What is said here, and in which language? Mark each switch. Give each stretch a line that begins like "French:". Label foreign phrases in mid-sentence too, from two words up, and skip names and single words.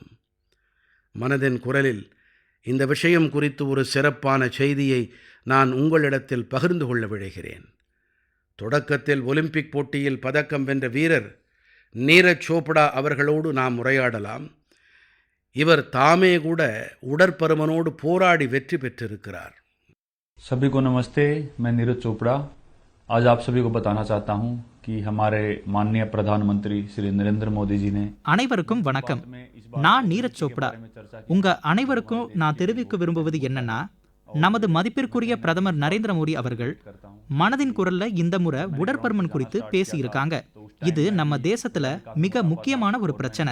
Tamil: மனதின் குரலில் இந்த விஷயம் குறித்து ஒரு சிறப்பான செய்தியை நான் உங்களிடத்தில் பகிர்ந்து கொள்ள விழைகிறேன். தொடக்கத்தில் ஒலிம்பிக் போட்டியில் பதக்கம் வென்ற வீரர் நீரஜ் சோப்டா அவர்களோடு நாம் உரையாடலாம். இவர் தாமே கூட உடற்பருமனோடு போராடி வெற்றி பெற்றிருக்கிறார்.
Hindi: सभी को नमस्ते, मैं नीरज चोपड़ा आज आप सभी को बताना चाहता हूं कि हमारे माननीय प्रधानमंत्री श्री नरेंद्र मोदी जी ने
Tamil: அனைவருக்கும் வணக்கம். நான் நீரஜ் சோப்டா. உங்க அனைவருக்கும் நான் தெரிவிக்க விரும்புவது என்னன்னா, நமது மதிப்பிற்குரிய பிரதமர் நரேந்திர மோடி அவர்கள் மனதின் குரல்ல இந்த முறை உடற்பருமன் குறித்து பேசியிருக்காங்க. இது நம்ம தேசத்துல மிக முக்கியமான ஒரு பிரச்சனை.